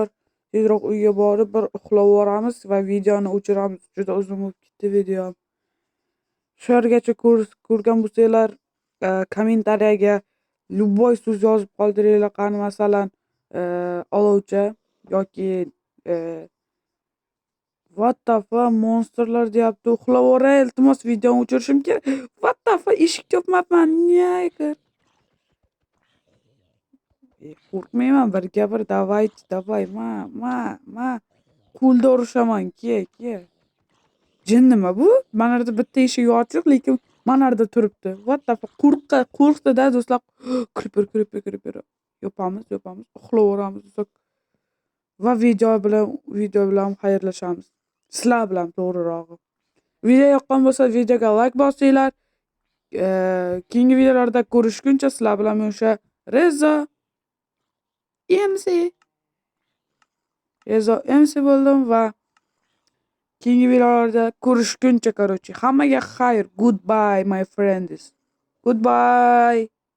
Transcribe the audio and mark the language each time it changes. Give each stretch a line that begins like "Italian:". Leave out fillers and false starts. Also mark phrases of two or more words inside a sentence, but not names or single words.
Uzbek: Tezroq uyga borib bir uxlab olamiz va videoni o'chiramiz. Juda uzun bo'lib ketdi video. Shu yergacha ko'rgan bo'lsanglar, kommentariyaga любой so'z yozib qoldiringlar, qani masalan, olovcha yoki
English: what the fuck
Uzbek: monsterlar deyapti. Uxlab oray, iltimos videoni o'chirishim kerak.
English: What the fuck,
Uzbek: eshik chopmabman. Nega? Qo'rqmayman, bir gapir, davay, ma. Qo'lda urishaman, ke. Jin nima bu? Mana yerda bitta eshik ochiq, lekin mana yerda turibdi.
English: What the fuck,
Uzbek: qo'rqdi-da do'stlar. Creeper. Yopamiz, uxlab olamiz do'stlar. Va video bilan xayrlashamiz. Sizlar bilan to'g'rirog'i. Video yoqqan bo'lsa, videoga like bosinglar. Keyingi videolarda ko'rishguncha sizlar bilan men o'sha Rezo MC bo'ldim va keyingi videolarda ko'rishguncha, короче, hammaga xayr.
English: Goodbye my friends. Goodbye.